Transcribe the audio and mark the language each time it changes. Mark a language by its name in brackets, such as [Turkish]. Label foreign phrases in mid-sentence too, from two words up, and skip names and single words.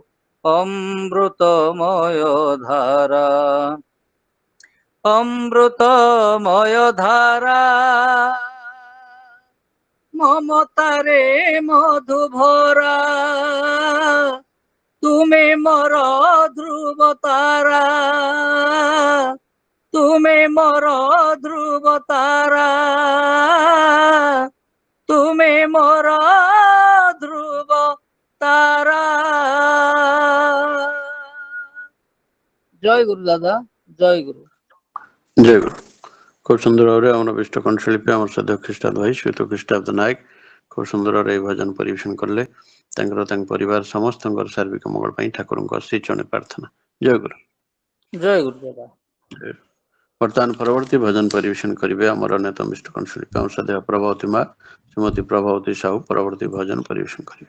[Bangla] অমৃতময় ধারা অমৃতময় ধারা মমতারে মধুভরা তুমি মোর ধ্রুব তারা তুমি মোর ধ্রুব তারা তুমি মোর ধ্রুব তারা। জয় গুরু দাদা, জয় গুরু। [Odia] ଜୟ ଗୁରୁ। ଖୁବ ସୁନ୍ଦର ଭାବରେ ଆମର ବିଷ୍ଟ କଣ୍ଠଶିଳ୍ପୀ ଆମର ଶ୍ରଦ୍ଧେୟ ଖ୍ରୀଷ୍ଟାଦ ଭାଇ ଶ୍ରୀଯୁକ୍ତ ଖ୍ରୀଷ୍ଟାବ୍ଦ ନାୟକ ଖୁବ ସୁନ୍ଦର ଭାବରେ ଏହି ଭଜନ ପରିବେଷଣ କଲେ। ତାଙ୍କର ତାଙ୍କ ପରିବାର ସମସ୍ତଙ୍କର ସାର୍ବିକ ମଙ୍ଗଳ ପାଇଁ ଠାକୁରଙ୍କ ଶ୍ରୀଚରଣରେ ପ୍ରାର୍ଥନା। ଜୟ ଗୁରୁ। ଜୟ ଗୁରୁ ଦାଦା। ବର୍ତ୍ତମାନ ପରବର୍ତ୍ତୀ ଭଜନ ପରିବେଷଣ କରିବେ ଆମର ଅନ୍ୟତମ ବିଷ୍ଟ କଣ୍ଠଶିଳ୍ପୀ ଆମର ଶ୍ରଦ୍ଧେୟ ପ୍ରଭାବତୀ ମା ଶ୍ରୀମତୀ ପ୍ରଭାବତୀ ସାହୁ ପରବର୍ତ୍ତୀ ଭଜନ ପରିବେଷଣ କରିବେ।